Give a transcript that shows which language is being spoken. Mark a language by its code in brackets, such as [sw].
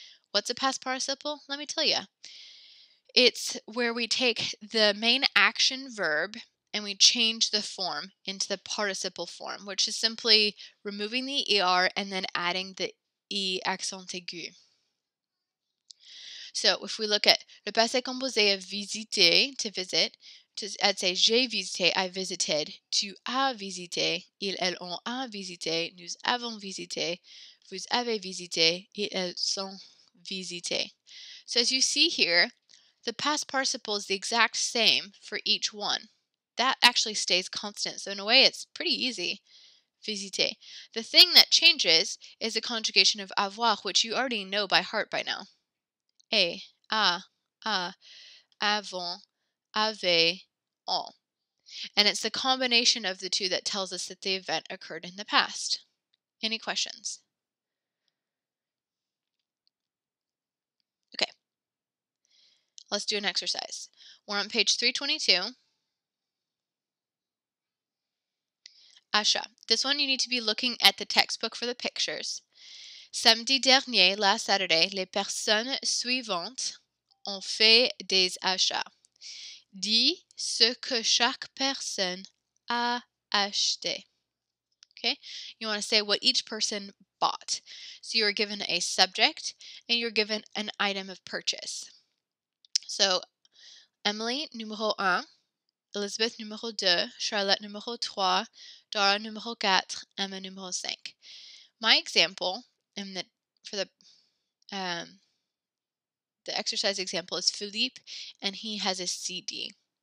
[en] What's a past participle? Let me tell you. It's where we take the main action verb and we change the form into the participle form, which is simply removing the ER and then adding the E accent aigu. So if we look at [fr] le passé composé [en] of [fr] visiter, [en] to visit, I'd say [fr] j'ai visité, [en] I visited, [fr] tu as visité, ils, elles ont visité, nous avons visité, vous avez visité, ils, elles ont visité. [en] So as you see here, the past participle is the exact same for each one. That actually stays constant. So in a way, it's pretty easy. Visiter. The thing that changes is the conjugation of avoir, which you already know by heart by now. [fr] A, avant, avait, ont. [en] And it's the combination of the two that tells us that the event occurred in the past. Any questions? Okay. Let's do an exercise. We're on page 322. [fr] Achat. [en] This one you need to be looking at the textbook for the pictures. [fr] Samedi dernier, [en] last Saturday, [fr] les personnes suivantes ont fait des achats. Dis ce que chaque personne a acheté. [en] Okay, you want to say what each person bought. So you're given a subject and you're given an item of purchase. [fr] So Emily, numéro 1, Elizabeth, numéro 2, Charlotte, numéro 3, Dara, numéro 4, Emma, numéro 5. [en] My example, for the exercise example is Philippe, and he has a CD.